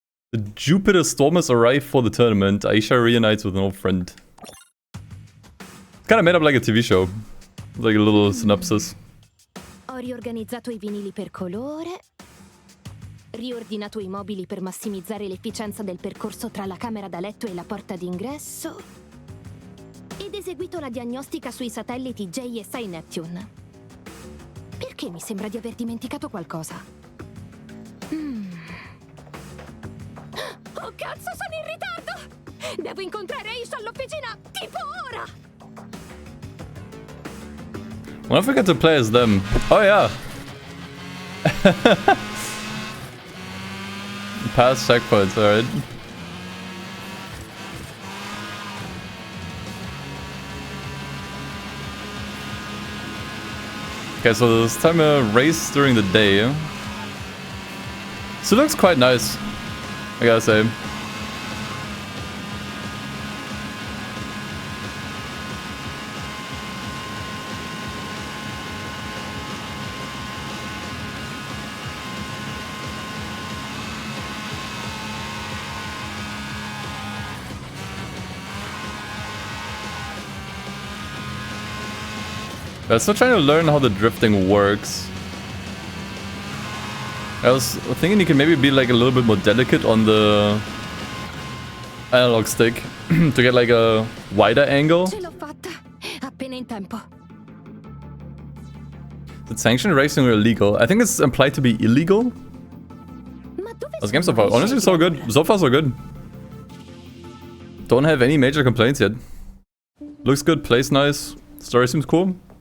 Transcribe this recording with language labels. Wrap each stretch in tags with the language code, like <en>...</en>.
<en>The Jupiter Stormers arrive for the tournament. Aisha reunites with an old friend. Kind of made up like a TV show. Like a little synopsis.</en> <it>Ho riorganizzato I vinili per colore, riordinato I mobili per massimizzare l'efficienza del percorso tra la camera da letto e la porta d'ingresso, ed eseguito la diagnostica sui satelliti JSI Neptune. Perché mi sembra di aver dimenticato qualcosa? Oh cazzo, sono in ritardo! Devo incontrare Aisha all'officina tipo ora!</it> <en>When I forget to play as them. Oh yeah. Past checkpoints, alright. Okay, so this time a race during the day. So it looks quite nice, I gotta say. I'm still trying to learn how the drifting works. I was thinking you can maybe be like a little bit more delicate on the analog stick to get like a wider angle.</en> <it>Ce l'ho fatta, appena in tempo.</it> <en>Is sanctioned racing or illegal? I think it's implied to be illegal. This game so far, honestly, so good. So far, so good. Don't have any major complaints yet. Looks good, plays nice, story seems cool.</en>